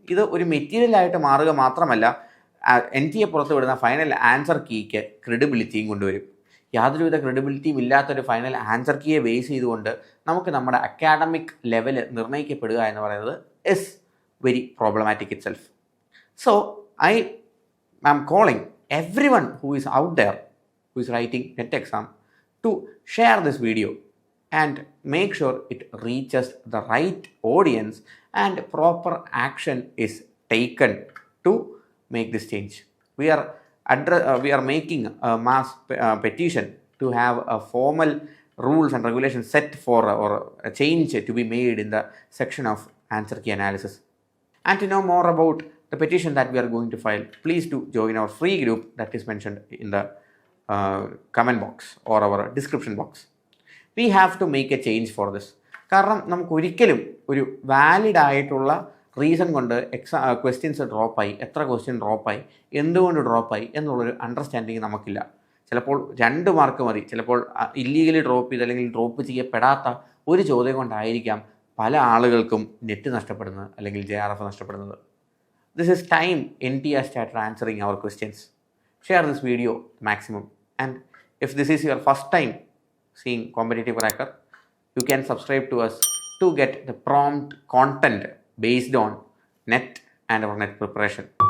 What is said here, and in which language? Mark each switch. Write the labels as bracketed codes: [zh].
[ml] ഇത് ഒരു മെറ്റീരിയലായിട്ട് മാറുക മാത്രമല്ല, NTA പുറത്തുവിടുന്ന ഫൈനൽ ആൻസർ കീക്ക് ക്രെഡിബിലിറ്റിയും കൊണ്ടുവരും. യാതൊരുവിധ ക്രെഡിബിലിറ്റിയും ഇല്ലാത്തൊരു ഫൈനൽ ആൻസർ കീയെ ബേസ് ചെയ്തുകൊണ്ട് നമുക്ക് നമ്മുടെ അക്കാഡമിക് ലെവൽ നിർണ്ണയിക്കപ്പെടുക എന്ന് പറയുന്നത് [en] Is very problematic itself. So I am calling everyone who is out there who is writing NET exam to share this video and make sure it reaches the right audience and proper action is taken to make this change. We are making a mass petition to have a formal rules and regulations set for or a change to be made in the section of answer key analysis. And to know more about the petition that we are going to file, please do join our free group that is mentioned in the comment box or our description box. We have to make a change for this. [ml] കാരണം നമുക്ക് ഒരിക്കലും ഒരു valid ആയിട്ടുള്ള reason കൊണ്ട് questions ഡ്രോപ്പായി, എത്ര question ഡ്രോപ്പായി, എന്തുകൊണ്ട് ഡ്രോപ്പായി എന്നുള്ളൊരു understanding നമുക്കില്ല. ചിലപ്പോൾ 2 മാർക്ക് മതി, ചിലപ്പോൾ ഇല്ലീഗലി ഡ്രോപ്പ് ചെയ്ത് അല്ലെങ്കിൽ ഡ്രോപ്പ് ചെയ്യപ്പെടാത്ത ഒരു ചോദ്യം കൊണ്ടായിരിക്കാം പല ആളുകൾക്കും നെറ്റ് നഷ്ടപ്പെടുന്നത് അല്ലെങ്കിൽ JRF നഷ്ടപ്പെടുന്നത്. [en] This is time NTA started answering our questions. Share this video maximum. And if this is your first time seeing Competitive Cracker, you can subscribe to us to get the prompt content based on NET and our NET preparation.